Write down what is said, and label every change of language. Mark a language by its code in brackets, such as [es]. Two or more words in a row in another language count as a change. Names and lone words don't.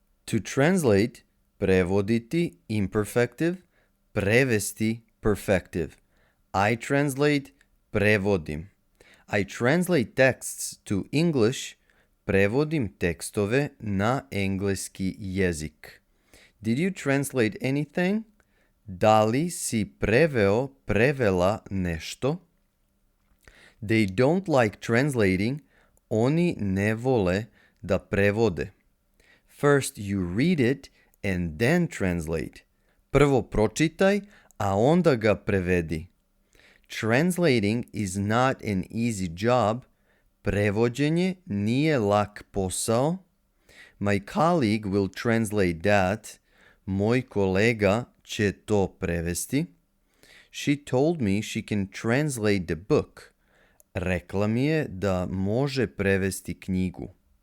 [en] To translate, prevoditi imperfective, prevesti perfective. I translate, prevodim. I translate texts to English, [sr] prevodim tekstove na engleski jezik. [en] Did you translate anything? [sr] Da li si preveo, prevela nešto? [en] They don't like translating. [sr] Oni ne vole da prevode. [en] First you read it and then translate. [sr] Prvo pročitaj, a onda ga prevedi. [en] Translating is not an easy job. [sr] Prevođenje nije lak posao. [en] My colleague will translate that. [sr] Moj kolega će to prevesti. [en] She told me she can translate the book. [sr] Rekla mi je da može prevesti knjigu.